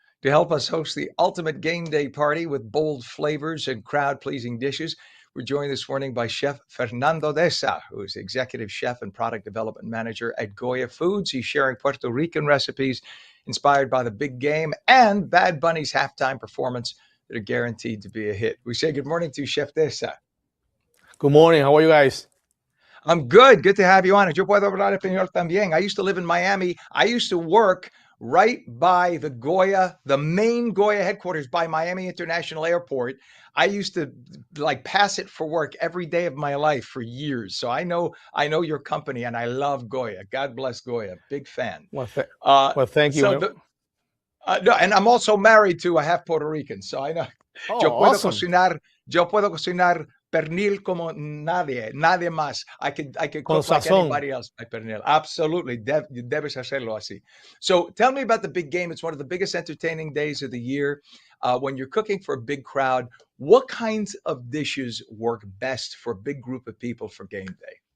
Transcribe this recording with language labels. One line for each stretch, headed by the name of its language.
English: To help us host the ultimate game day party with bold flavors and crowd-pleasing dishes, we're joined this morning by Chef Fernando Deza, who is Executive Chef and Product Development Manager at Goya Foods. He's sharing Puerto Rican recipes inspired by the big game and Bad Bunny's halftime performance that are guaranteed to be a hit. We say good morning to Chef Deza. Good morning. How are you guys? I'm good. Good to have you on.
Spanish: Yo puedo hablar español también.
English: I used to live in Miami. I used to work right by the Goya, the main Goya headquarters by Miami International Airport. I used to pass it for work every day of my life for years. So I know your company and I love Goya. God bless Goya. Big fan. Well, thank you. So no, and I'm also married to a half Puerto Rican. So I know. Oh, awesome.
Spanish: Yo puedo cocinar pernil como nadie más.
English: I could cook like anybody else by pernil. Absolutely.
Spanish: Debes hacerlo así.
English: So tell me about the big game. It's one of the biggest entertaining days of the year. When you're cooking for a big crowd, what kinds of dishes work best for a big group of people for game day?